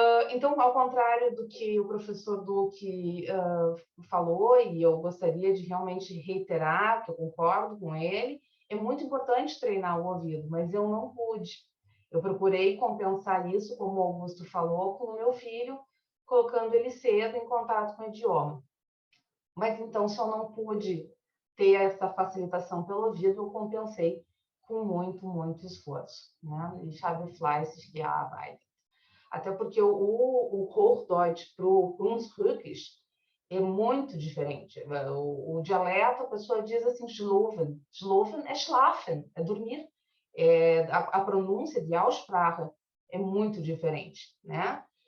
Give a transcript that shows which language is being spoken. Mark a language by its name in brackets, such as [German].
[Portuguese] Então, ao contrário do que o professor Duque falou, e eu gostaria de realmente reiterar, que eu concordo com ele, é muito importante treinar o ouvido, mas eu não pude. Eu procurei compensar isso, como o Augusto falou, com o meu filho, colocando ele cedo em contato com o idioma. Mas então, se eu não pude ter essa facilitação pelo ouvido, eu compensei com muito, muito esforço, né? [German] Ich habe fleißig gearbeitet. [Portuguese] Até porque o Hochdeutsch para o Brunsbückisch é muito diferente. O dialeto, a pessoa diz assim, schlafen. Schlafen é schlafen, é dormir. A pronúncia de Aussprache é muito diferente, né?